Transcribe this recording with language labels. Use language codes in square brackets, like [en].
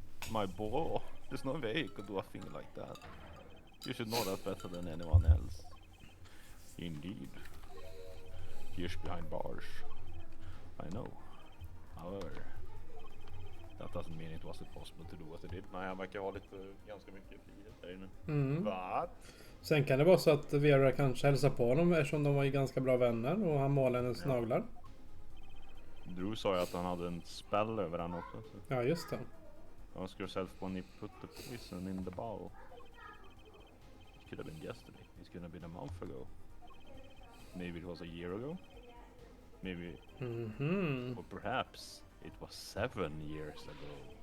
[en] My boy, there's no way you could do a thing like that. You should know that better than anyone else. Indeed. Years behind bars. I know. However, that doesn't mean it wasn't possible to do what they did. [sv] Nej, han verkar ha lite, ganska mycket frihet där inne. Vad? Sen kan det vara så att Vera kanske hälsar på honom eftersom de var ju ganska bra vänner och han målade hennes naglar. Drew sa ju att han hade en spell över han också. Så. Ja, just det. [en] Ask yourself when he put the poison in the bowl. It could have been yesterday. It could have been a month ago. Maybe it was a year ago. Maybe, or perhaps it was 7 years ago.